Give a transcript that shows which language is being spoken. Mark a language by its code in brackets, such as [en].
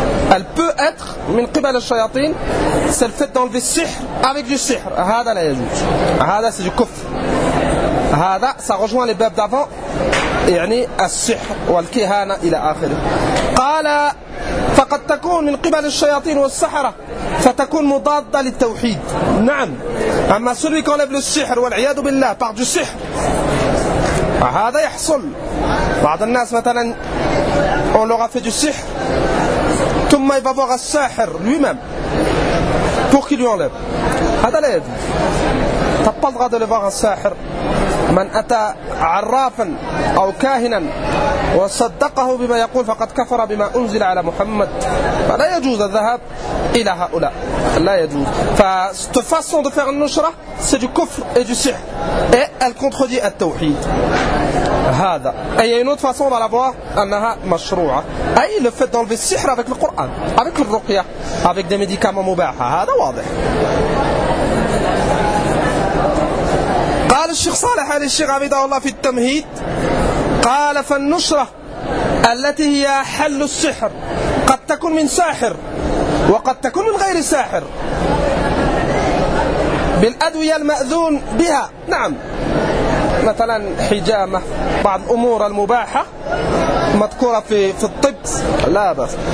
[fr] elle peut être [ar] من قبل الشياطين. [fr] c'est le fait d'enlever السحر avec du سحر. [ar] هذا لا يجوز. [fr] هذا c'est du كفر. هذا ça rejoint les bab d'avant. [ar] يعني السحر والكهانة إلى آخره. قال فقد تكون من قبل الشياطين والسحرة فتكون مضادة للتوحيد. نعم. أما [fr] celui qui enlève le [ar] سحر والعياذ بالله [fr] par du [ar] سحر هذا يحصل. بعض الناس مثلا [fr] on leur a fait du سحر ثم il va voir الساحر lui-même pour qu'il lui enlève. [ar] هذا لا يجوز. [fr] T'as pas le droit d'aller voir الساحر. [ar] من أتى عرافا أو كاهنا وصدقه بما يقول فقد كفر بما أنزل على محمد. فلا يجوز الذهاب إلى هؤلاء. لا يجوز. [fr] فcette façon de faire النشرة c'est du كفر et du سحر et elle contredit التوحيد. هذا أي une autre façon de la voir [ar] أنها مشروعة. [fr] أي le fait d'enlever السحر avec le Coran avec le رقية avec des médicaments مباحة. [ar] هذا واضح. الشيخ صالح علي الشيخ عبيد الله في التمهيد قال فالنشرة التي هي حل السحر قد تكون من ساحر وقد تكون من غير ساحر بالأدوية المأذون بها. نعم، مثلا حجامة، بعض الأمور المباحة مذكورة في الطب لا بأس.